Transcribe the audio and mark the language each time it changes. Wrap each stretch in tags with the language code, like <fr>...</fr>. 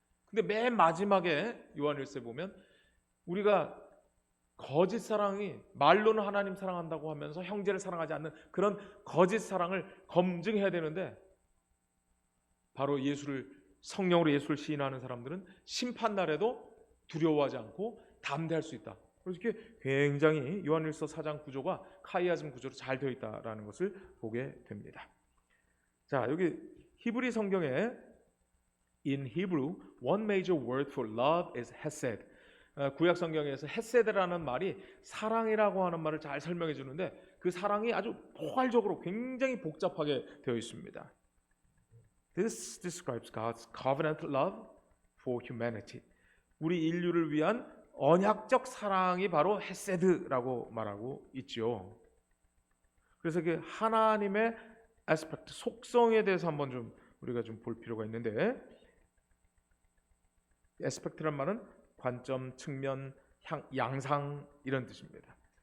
<ko>근데 맨 마지막에 요한일서에 보면 우리가 거짓 사랑이 말로는 하나님 사랑한다고 하면서 형제를 사랑하지 않는 그런 거짓 사랑을 검증해야 되는데 바로 성령으로 예수를 시인하는 사람들은 심판날에도 두려워하지 않고 담대할 수 있다. 그래서 이렇게 굉장히 요한일서 4장 구조가 카이아즘 구조로 잘 되어 있다라는 것을 보게 됩니다. 자, 여기 히브리 성경에</ko> <en>In Hebrew, one major word for love is hesed.</en> <ko>구약 성경에서 헤세드라는 말이 사랑이라고 하는 말을 잘 설명해 주는데 그 사랑이 아주 포괄적으로 굉장히 복잡하게 되어 있습니다.</ko> <en>This describes God's covenant love for humanity.</en> <ko>우리 인류를 위한 언약적 사랑이 바로 헤세드라고 말하고 있지요. 그래서 그 하나님의 아스펙트, 속성에 대해서 한번 좀 우리가 좀 볼 필요가 있는데, 아스펙트란 말은 관점, 측면, 양상 이런 뜻입니다.</ko>